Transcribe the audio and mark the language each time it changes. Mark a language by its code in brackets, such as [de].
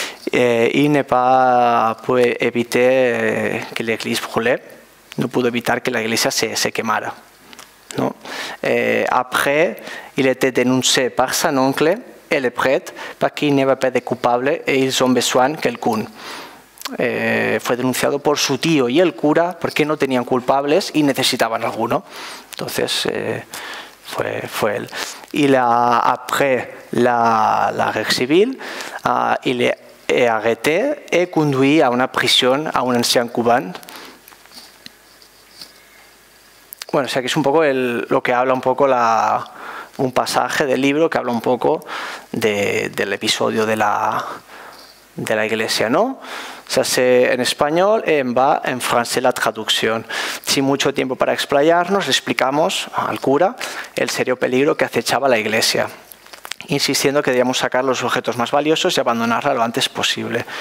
[fr] Il n'est pas pu éviter que l'église brûlait. [es] No pudo evitar que la iglesia se quemara, ¿no? [fr] Après, il était dénoncé par son oncle et le prêtre parce qu'il n'y avait pas de coupable et ils ont besoin de quelqu'un. [es] Fue denunciado por su tío y el cura porque no tenían culpables y necesitaban alguno. Entonces, fue él. [fr] Y après la guerre civile, il est arrêté et conduit à [es] una prisión [fr] a un ancien cubano. [es] Bueno, o sea, que es un poco lo que habla un poco un pasaje del libro que habla un poco del episodio de la iglesia, ¿no? [fr] Ça c'est [es] en español, va en francés la traducción. Sin mucho tiempo para explayarnos, le explicamos al cura el serio peligro que acechaba la iglesia, insistiendo que debíamos sacar los objetos más valiosos y abandonarla lo antes posible.